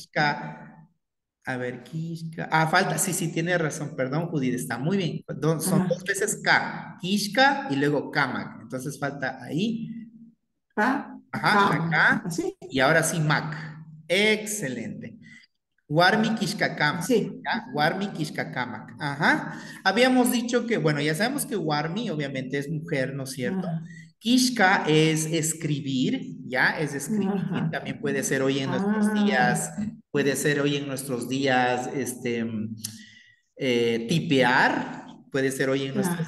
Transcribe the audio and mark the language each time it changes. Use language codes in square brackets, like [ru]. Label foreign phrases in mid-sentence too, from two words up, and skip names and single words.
[es] Ah. Kishka A ver, Kishka. Ah, falta, sí, sí, tiene razón, perdón, Judith, está muy bien. Son Ajá. dos veces K, Kishka y luego Kamak. Entonces falta ahí. Ka, Ajá, la kama. K. Así, Y ahora sí, Mac. Excelente. [qu] Warmi Kishkakamak. [es] así. [qu] ¿Ya? Warmi Kishkakamak. Ajá. [es] Habíamos dicho que, bueno, ya sabemos que Warmi obviamente es mujer, ¿no es cierto? Ajá. Kishka es escribir, ¿ya? Es escribir. Ajá. También puede ser hoy en nuestros Ah, días, puede ser hoy en nuestros días, tipear, puede ser hoy en nuestros